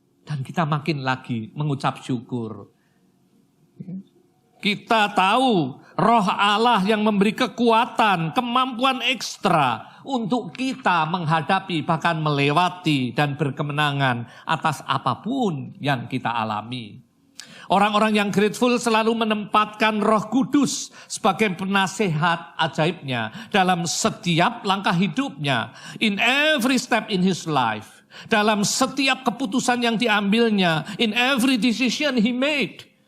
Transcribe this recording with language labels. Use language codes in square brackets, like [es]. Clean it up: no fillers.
[id] Dan kita makin lagi mengucap syukur. Kita tahu Roh Allah yang memberi kekuatan, kemampuan ekstra untuk kita menghadapi, bahkan melewati dan berkemenangan atas apapun yang kita alami. Orang-orang yang grateful selalu menempatkan Roh Kudus sebagai penasehat ajaibnya dalam setiap langkah hidupnya. [en] In every step in his life. [id] Dalam setiap keputusan yang diambilnya. [en] In every decision he made.